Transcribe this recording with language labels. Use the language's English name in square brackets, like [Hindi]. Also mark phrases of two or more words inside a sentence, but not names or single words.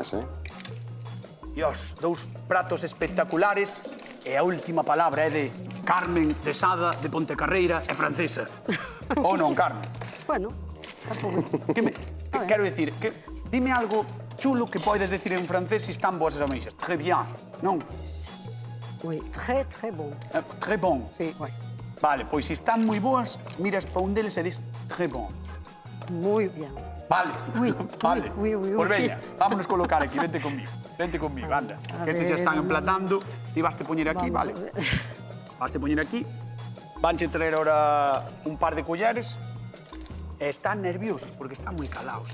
[Galician] Dios, dous pratos espectaculares. E a última palabra é de Carmen de Sada, de Pontecarreira e francesa. Ou non, Carmen? Bueno, tampouco. Quero dicir, dime algo chulo que podes decir en francés se están boas as ameixas. [French] Très bien, non? Oui, très bon. Très bon? [Galician] Sí. Vale, pois se están moi boas, miras pa un deles e dis [French] très bon. [Galician] Moi bien. Vale, vale. Pois veña, vámonos colocar aquí, vente conmigo, anda. Que estes xa están emplatando. Ti vaste poñer aquí, vale. Vaste poñer aquí. Vanche traer ahora un par de colleres. E están nerviosos, porque están moi calaos.